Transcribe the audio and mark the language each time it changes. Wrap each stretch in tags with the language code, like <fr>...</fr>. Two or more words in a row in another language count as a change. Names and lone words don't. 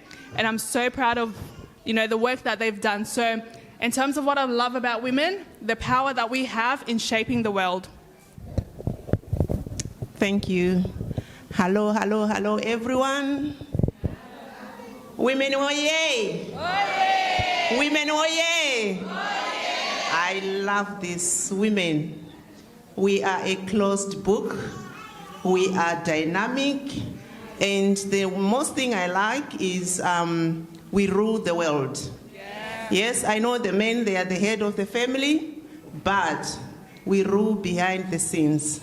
<en>And I'm so proud of, the work that they've done. So in terms of what I love about women, the power that we have in shaping the world. Thank you. Hello, hello, hello, everyone. Women, oye! Oye! Women, oye! Oye! I love this. Women, we are a closed book. We are dynamic. And the most thing I like is we rule the world. Yeah. Yes, I know the men, they are the head of the family, but we rule behind the scenes.</en>